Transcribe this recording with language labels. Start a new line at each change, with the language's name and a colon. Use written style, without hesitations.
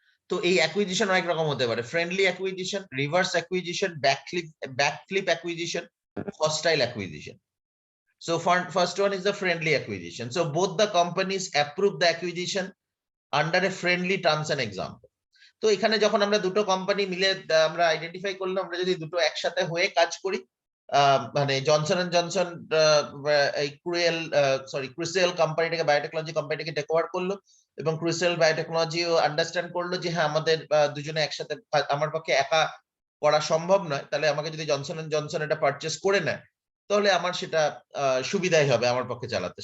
Bangla: তো এই অ্যাকুইজিশন অনেক রকম হতে পারে, friendly acquisition, reverse acquisition, backflip acquisition, hostile acquisition.
English: So first one is the friendly acquisition. So both the companies approve the acquisition under a friendly terms and example.
Bangla: তো এখানে যখন আমরা দুটো কোম্পানি মিলে আমরা আইডেন্টিফাই করলাম, আমরা যদি দুটো একসাথে হয়ে কাজ করি, মানে জনসন এন্ড জনসন এই ক্রুসেল কোম্পানিটাকে, বায়োটেকনোলজি কোম্পানিটাকে টেক ওভার করলো, এবং ক্রুসেল বায়োটেকনোলজিও আন্ডারস্ট্যান্ড করলো যে হ্যাঁ আমাদের দুজনে একসাথে, আমার পক্ষে একা করা সম্ভব নয়, তাহলে আমাকে যদি জনসন এন্ড জনসন এটা পারচেস করে নেয় তাহলে আমার সেটা সুবিধাই হবে আমার পক্ষে চালাতে।